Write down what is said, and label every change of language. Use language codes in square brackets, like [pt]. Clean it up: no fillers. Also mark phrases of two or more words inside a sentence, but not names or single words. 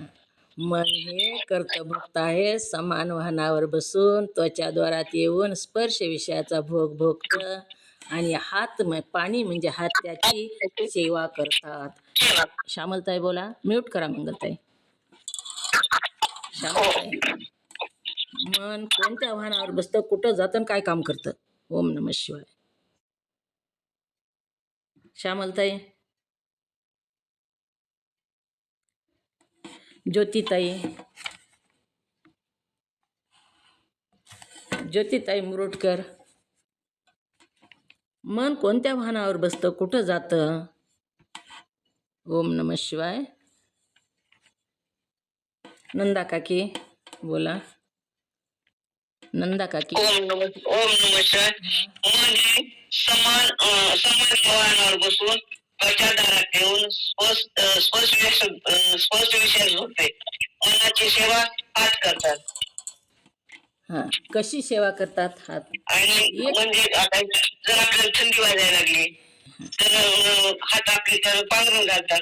[mr] मन हे कर्तभोक्त आहे, समान वाहनावर बसून त्वचाद्वारात येऊन स्पर्श विषयाचा भोग भोगतं आणि हात पाणी म्हणजे हात त्याची सेवा करतात. सेवा. श्यामलताई बोला. म्यूट करा मंगलताई. श्यामलताई, मन कोणत्या वाहनावर बसतं, कुठं जातं, काय काम करतं? [sa] ओम नमः शिवाय. श्यामलताई. [mr] ज्योतिताई. ज्योतिताई मुरुडकर. मन कोणत्या वाहनावर बसतं, कुठं जातं? [sa] ओम नमः शिवाय. [mr] नंदा काकी बोला. नंदा काकी. [sa] ओम नमः शिवाय. [mr] मन हे समान वाहनावर बसून त्वचादारात येऊन स्पर्श विषय होते. मनाची सेवा हात करतात. हा, कशी सेवा करतात हात? आणि म्हणजे आता जर आपल्याला थंडी वाजायला लागली तर हात आपले तर पांघरून घालतात.